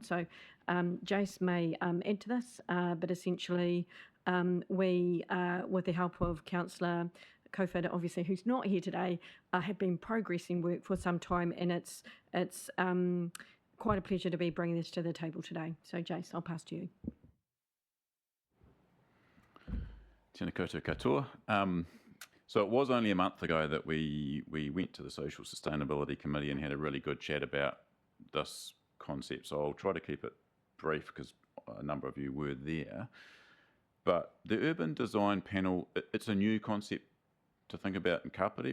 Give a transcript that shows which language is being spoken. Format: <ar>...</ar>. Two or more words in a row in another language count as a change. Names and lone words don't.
<en>So Jace may add to this, but essentially we, with the help of Councillor Kofod, obviously, who's not here today, have been progressing work for some time, and it's quite a pleasure to be bringing this to the table today. So Jace, I'll pass to you.</en> <mi>Tēnā koutou katoa.</mi> <en>So it was only a month ago that we went to the Social Sustainability Committee and had a really good chat about this concept. So I'll try to keep it brief because a number of you were there. But the urban design panel, it's a new concept to think about in Kapiti.</en>